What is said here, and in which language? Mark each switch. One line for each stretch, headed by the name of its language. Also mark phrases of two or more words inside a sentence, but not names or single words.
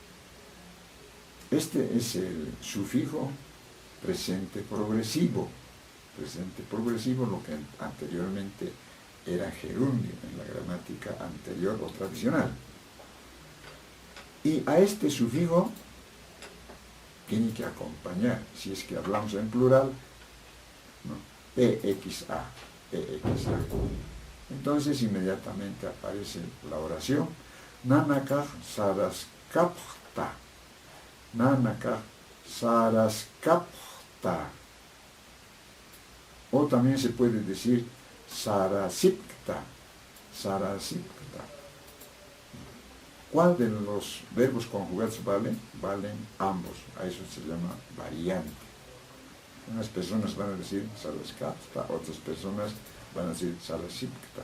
Spanish: Este es el sufijo presente progresivo, lo que anteriormente era gerundio en la gramática anterior o tradicional. Y a este sufijo tiene que acompañar, si es que hablamos en plural, ¿no?, pxa. Entonces inmediatamente aparece la oración
Aymara: Nanakaj saraskapta. Nanakaj saraskapta.
Spanish: O también se puede decir sarasipta.
Aymara: Sarasipta.
Spanish: ¿Cuál de los verbos conjugados valen? Valen ambos. A eso se llama variante. Unas personas van a decir saraskapta, otras personas van a decir sarasipta.